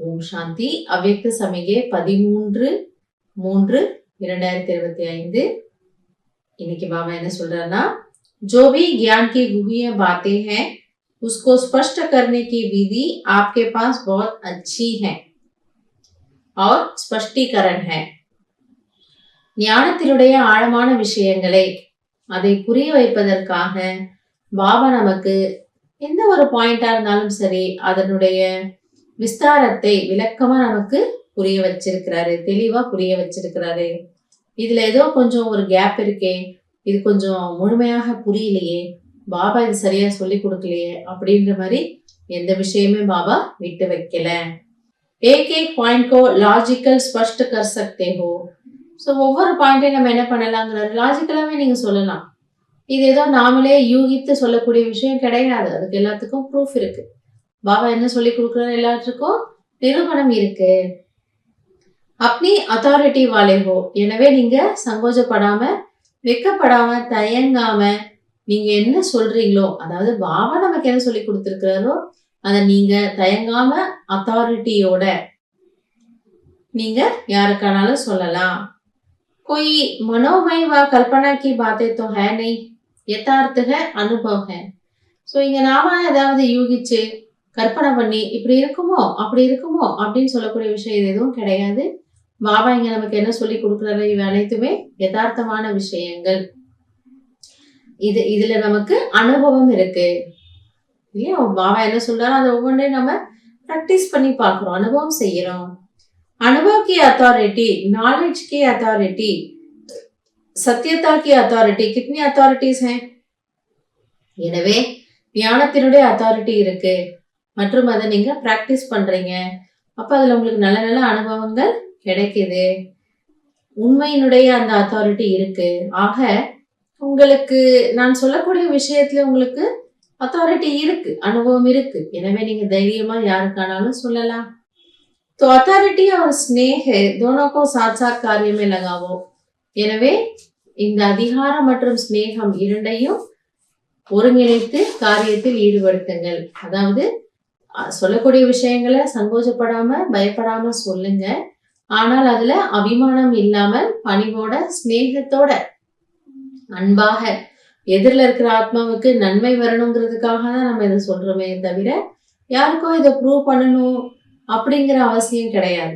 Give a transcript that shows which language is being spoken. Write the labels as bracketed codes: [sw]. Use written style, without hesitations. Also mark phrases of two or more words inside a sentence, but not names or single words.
[ta] சாந்தி. அவ்யக்த சமிகை 13/3/2025. இன்னைக்கு பாபா என்ன சொல்றாருன்னா, [hi] जो भी ज्ञान की गुह्य बातें हैं उसको स्पष्ट करने की विधि आपके पास बहुत अच्छी है और स्पष्टीकरण है. [ta] ஞானத்தினுடைய ஆழமான விஷயங்களை அதை புரிய வைப்பதற்காக பாபா நமக்கு எந்த ஒரு பாயிண்டா இருந்தாலும் சரி அதனுடைய விஸ்தாரத்தை விளக்கமா நமக்கு புரிய வச்சிருக்கிறாரு, தெளிவா புரிய வச்சிருக்கிறாரு. இதுல ஏதோ கொஞ்சம் ஒரு கேப் இருக்கே, இது கொஞ்சம் முழுமையாக புரியலையே, பாபா இது சரியா சொல்லி கொடுக்கலையே அப்படின்ற மாதிரி எந்த விஷயமே பாபா விட்டு வைக்கல. [hi] एक एक पॉइंट को लॉजिकल स्पष्ट कर सकते हो. [ta] ஸோ ஒவ்வொரு பாயிண்டையும் நம்ம என்ன பண்ணலாங்கிறாரு, லாஜிக்கலாவே நீங்க சொல்லலாம். இது ஏதோ நாமளே யூகித்து சொல்லக்கூடிய விஷயம் கிடையாது, அதுக்கு எல்லாத்துக்கும் ப்ரூஃப் இருக்கு. பாபா என்ன சொல்லி கொடுக்குறாரு, எல்லாத்துக்கும் நிரூபணம் இருக்கு. அப்படி [hi] अथॉरिटी वाले हो, [ta] எனவே நீங்க சங்கோஜப்படாம, வெக்கப்படாம, தயங்காம நீங்க என்ன சொல்றீங்களோ, அதாவது பாபா நமக்கு என்ன சொல்லி கொடுத்துருக்கிறாரோ அதை நீங்க தயங்காம அத்தாரிட்டியோட நீங்க யாருக்கானாலும் சொல்லலாம். [hi] कोई मनोमय व कल्पना की बातें तो है नहीं, यथार्थ है, अनुभव है. [ta] ஸோ இங்க நாம ஏதாவது யூகிச்சு கற்பனை பண்ணி இப்படி இருக்குமோ அப்படி இருக்குமோ அப்படின்னு சொல்லக்கூடிய விஷயம் இது எதுவும் கிடையாது. பாபா இங்க நமக்கு என்ன சொல்லி கொடுக்குறாரு, இவை அனைத்துமே யதார்த்தமான விஷயங்கள். இதுல நமக்கு அனுபவம் இருக்கு இல்லையா. பாபா என்ன சொல்றாரு அதை ஒவ்வொன்றையும் நம்ம ப்ராக்டிஸ் பண்ணி பார்க்கிறோம், அனுபவம் செய்யறோம். [hi] अनुभव की अथॉरिटी, नॉलेज की अथॉरिटी, सत्यता की अथॉरिटी, कितनी अथॉरिटीज हैं. [ta] எனவே ஞானத்தினுடைய அத்தாரிட்டி இருக்கு மற்றும் அதை நீங்க பிராக்டிஸ் பண்றீங்க. அப்ப அதுல உங்களுக்கு நல்ல நல்ல அனுபவங்கள் கிடைக்குது. உண்மையினுடைய அந்த அத்தாரிட்டி இருக்கு. ஆக உங்களுக்கு நான் சொல்லக்கூடிய விஷயத்துல உங்களுக்கு அத்தாரிட்டி இருக்கு, அனுபவம் இருக்கு. எனவே நீங்க தைரியமா யாருக்கானாலும் சொல்லலாம். [hi] तो अथॉरिटी और स्नेह दोनों को साथ साथ कार्य में लगाओ. [ta] எனவே இந்த அதிகாரம் மற்றும் ஸ்நேகம் இரண்டையும் ஒருங்கிணைத்து காரியத்தில் ஈடுபடுத்துங்கள். அதாவது சொல்லக்கூடிய விஷயங்களை சங்கோஜப்படாம பயப்படாம சொல்லுங்க. ஆனால் அதுல அபிமானம் இல்லாமல் பணிவோட ஸ்நேகத்தோட அன்பாக எதிரில் இருக்கிற ஆத்மாவுக்கு நன்மை வரணுங்கிறதுக்காக தான் நம்ம இதை சொல்றோமே தவிர யாருக்கும் இதை ப்ரூவ் பண்ணணும் அப்படிங்கிற அவசியம் கிடையாது.